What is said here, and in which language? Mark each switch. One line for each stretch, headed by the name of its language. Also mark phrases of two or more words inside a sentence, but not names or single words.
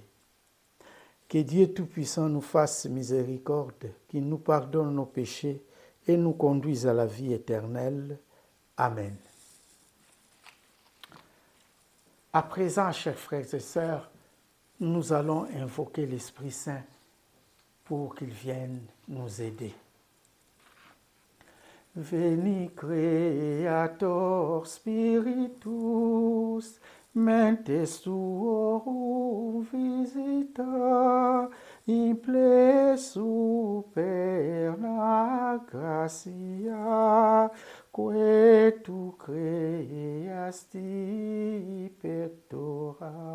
French: Que Dieu Tout-Puissant nous fasse miséricorde, qu'il nous pardonne nos péchés et nous conduise à la vie éternelle. Amen. À présent, chers frères et sœurs, nous allons invoquer l'Esprit Saint pour qu'il vienne nous aider.
Latin: Veni Creator Spiritus, mentes tuorum visita, imple superna gratia, que tu creasti pectora.